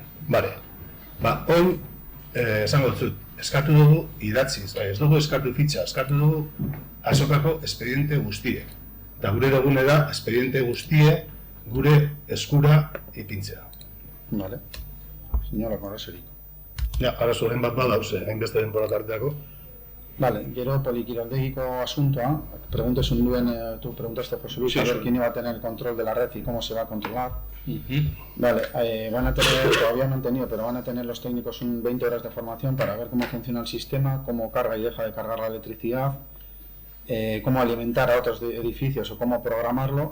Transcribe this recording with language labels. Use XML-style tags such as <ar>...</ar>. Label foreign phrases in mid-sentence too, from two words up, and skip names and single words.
<eu>Bare, oin, esango dut, eskatu dugu idatziz, ez dugu eskatu fitxa, eskatu dugu azokako espediente guztiek. Eta gure dugune da, espediente guztie gure eskura ipintzea.</eu> <es>Vale. Señora Correseri.</es> <eu>Ja, arazoren bat badauze, hainbeste denbora tarteako. Vale, gero polikiraldegiko asuntoa,</eu> <es>tú preguntaste, José Luis, Sí, a ver sí. quién iba a tener el control de la red y cómo se va a controlar. Vale, van a tener, todavía no han tenido, pero van a tener los técnicos 20 horas de formación para ver cómo funciona el sistema, cómo carga y deja de cargar la electricidad, cómo alimentar a otros edificios o cómo programarlo.</es>